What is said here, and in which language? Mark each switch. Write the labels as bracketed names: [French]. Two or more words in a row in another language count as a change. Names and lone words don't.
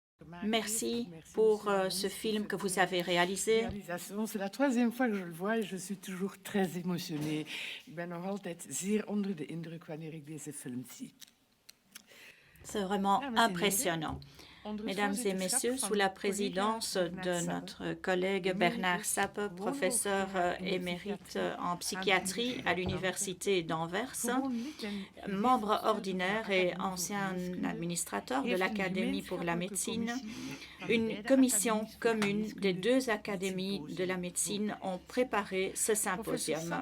[French] Merci pour ce film que vous avez réalisé. C'est la troisième fois que je le vois et je suis toujours très émotionnée. [Dutch] Ik ben nog altijd zeer onder de indruk wanneer ik deze film zie. [French] C'est vraiment impressionnant. Mesdames et messieurs, sous la présidence de notre collègue Bernard Sappe, professeur émérite en psychiatrie à l'Université d'Anvers, membre ordinaire et ancien administrateur de l'Académie pour la médecine, une commission commune des deux académies de la médecine ont préparé ce symposium.